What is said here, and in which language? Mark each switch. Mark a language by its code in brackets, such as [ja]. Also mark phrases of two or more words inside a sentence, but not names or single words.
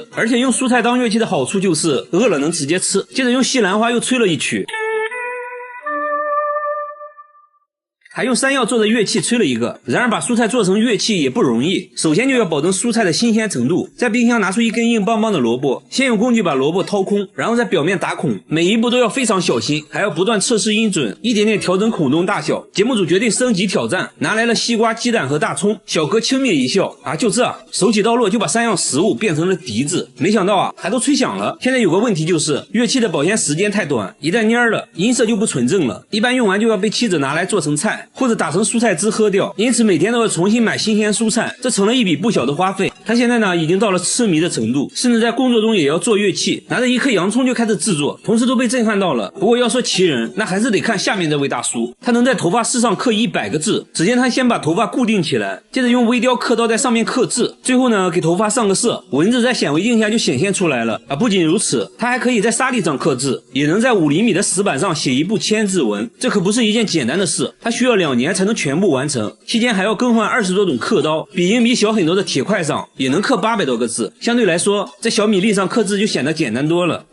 [zh] 而且用蔬菜当樂器的好處就是餓了能直接吃。接着用西蘭花又吹了一曲，還用山药做的樂器吹了一個。然而把蔬菜做成樂器也不容易，首先就要保證蔬菜的新鮮程度。在冰箱拿出一根硬邦邦的蘿蔔，先用工具把蘿蔔掏空，然後在表面打孔，每一步都要非常小心，還要不断測試音準，一點點調整孔洞大小。節目組決定升級挑戰，拿來了西瓜、雞蛋和大蔥。小哥轻蔑一笑，就這，手起刀落就把3樣食物變成了笛子。没想到還都吹響了。現在有個問題就是，樂器的保鮮時間太短，一旦蔫了，音色就不纯正了，一般用完就要被妻子拿來做成菜，或者打成蔬菜汁喝掉，因此每天都要重新買新鮮蔬菜，這成了一筆不小的花費。他現在呢已經到了痴迷的程度，甚至在工作中也要做樂器，拿着一顆洋蔥就開始制作，同事都被震撼到了。不過要說奇人，那還是得看下面這位大叔，他能在頭髮絲上刻100個字。只見他先把頭髮固定起來，接着用微雕刻刀在上面刻字，最後呢給頭髮上個色，文字在显微鏡下就顯現出來了。不僅如此，他還可以在沙地上刻字，也能在5厘米的石板上寫一部千字文，這可不是一件簡單的事，他需要2年才能全部完成，期間還要更換20多種刻刀，比硬幣小很多的鐵塊上也能刻800多個字，相對来說在小米粒上刻字就顯得簡單多了。